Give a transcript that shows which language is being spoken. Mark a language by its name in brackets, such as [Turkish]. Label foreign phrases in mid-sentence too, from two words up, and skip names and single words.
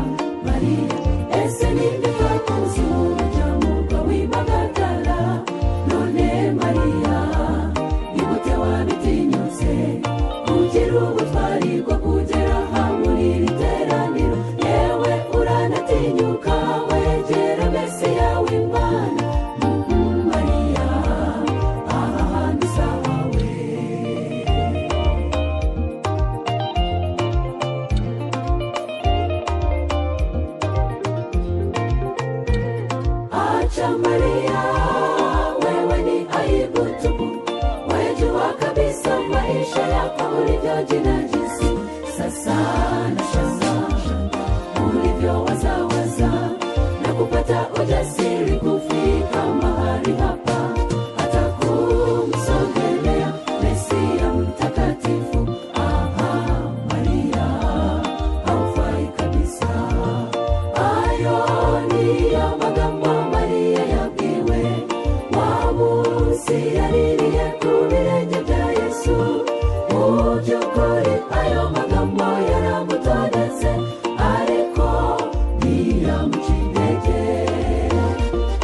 [Kinyarwanda] Maria, ese ninde twakuzi urujyamuka w'impagatara, none Maria, nigute wabitinyutse kugira ubutwari bwo kugera aha muri iri teraniro, yewe uranatinyuka wegera Mesiya w'Imana. Maria, aha hantu sawawe. [Swahili] Acha Maria, wewe ni aibu tupu, wajua kabisa maisha yako ulivyojinajisi. Sasa nashangaa ulivyowazawaza na kupata ujasiri kufika mahali hapa, hata kumsogelea Mesiya mtakatifu. Maria, haufai kabisa. [Kinyarwanda] Ayo niyo magambo Maria yabwiwe wa munsi yaririye ku birenge bya Yesu. Mu by'ukuri ayo magambo yaramutondetse, ariko ntiyamuca intege.